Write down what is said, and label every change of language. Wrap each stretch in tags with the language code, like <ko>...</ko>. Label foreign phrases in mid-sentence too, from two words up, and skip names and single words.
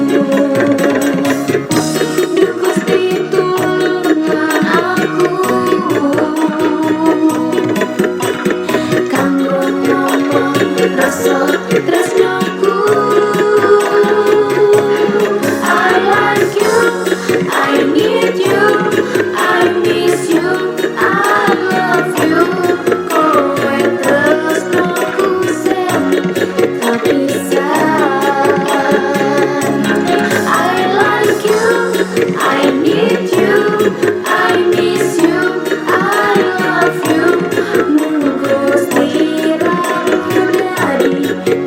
<jv>Duh Gusti tulungan aku kanggo ngomong rasa tresnoku.</jv> <en>I like you, I need you, I miss you, I love you.</en> <jv>Kowe tresnoku sing kepisan.</jv> <en>I like you, I need you, I miss you, I love you.</en> <jv>Muga sliramu dadi</jv>